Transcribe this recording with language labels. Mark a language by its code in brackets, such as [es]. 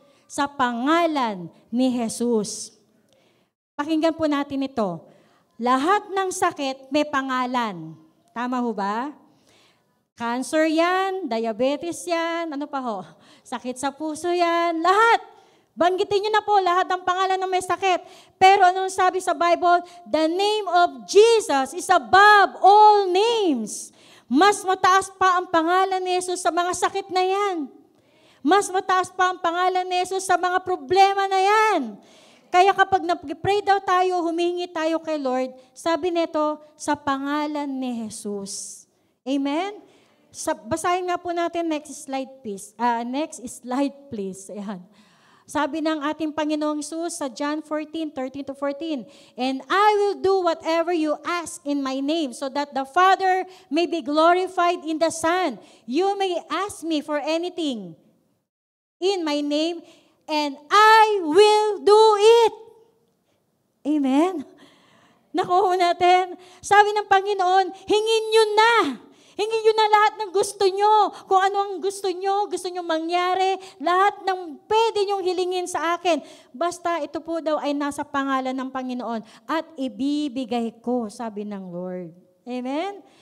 [tl] sa pangalan ni Jesus. Pakinggan po natin ito. Lahat ng sakit may pangalan. Tama ho ba? Cancer yan, diabetes yan, ano pa ho? Sakit sa puso yan, lahat. Banggitin niyo na po lahat ng pangalan ng may sakit. Pero anong sabi sa Bible? [en] The name of Jesus is above all names. [tl] Mas mataas pa ang pangalan ni Jesus sa mga sakit na yan. Mas mataas pa ang pangalan ni Jesus sa mga problema na yan. Kaya kapag nag-pray daw tayo, humingi tayo kay Lord, sabi nito, sa pangalan ni Jesus. Amen? Basahin nga po natin [en] next slide please. [tl] Ayan. Sabi ng ating Panginoong Jesus sa [en] John 14:13-14, "And I will do whatever you ask in my name, so that the Father may be glorified in the Son. You may ask me for anything in my name, and I will do it." [tl] Amen? Nakuha natin. Sabi ng Panginoon, hingin nyo na. Hingin nyo na lahat ng gusto nyo. Kung ano ang gusto nyo mangyari, lahat ng pwede nyong hilingin sa akin. Basta ito po daw ay nasa pangalan ng Panginoon at ibibigay ko, sabi ng Lord. Amen?